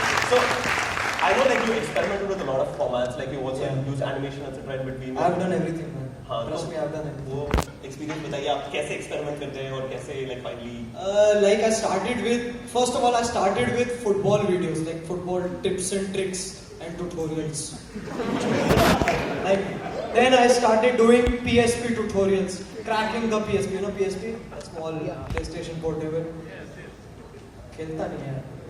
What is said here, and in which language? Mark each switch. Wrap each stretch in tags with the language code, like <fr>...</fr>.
<en>So, I know like you experimented with a lot of formats, like you also use animation etc. in between. I've done everything, man.</en> <hi>हाँ,</hi> <en>Trust me, I've done it.</en> <hi>वो experience बताइए, आप कैसे experiment करते हैं और कैसे</hi> <en>like finally. Like I started with, first of all, I started with football videos, like football tips and tricks and tutorials. Like then I started doing PSP tutorials, cracking the PSP. You know PSP? Small PlayStation portable.</en> <hi>खेलता नहीं है.</hi>